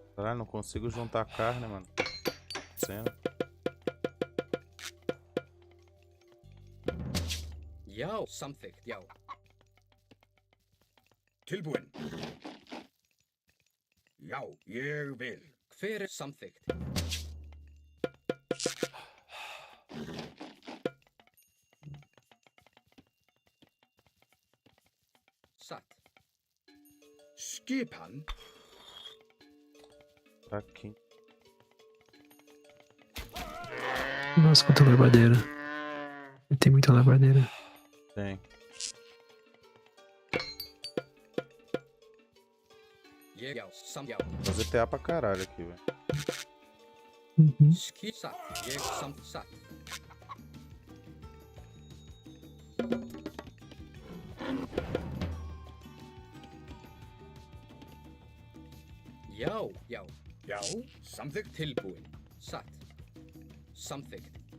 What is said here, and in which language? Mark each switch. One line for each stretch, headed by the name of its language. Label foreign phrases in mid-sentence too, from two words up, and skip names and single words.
Portuguese: Caralho, não consigo juntar carne, mano. Cena.
Icelandic: Já, samþykkt, já. Tilbúin. Já, ég vil. Hver er samþykkt? Satt. Skipan.
Portuguese: Aqui. Nossa, quanta labardeira. Tem muita labardeira. Tem.
Icelandic: Ég, já, já.
Portuguese: Fazer TA pra caralho aqui, velho. Uhum.
Icelandic: Satt. Ég, satt. Já, já. Já, samþykkt. Tilbúin. Satt. Samþykkt.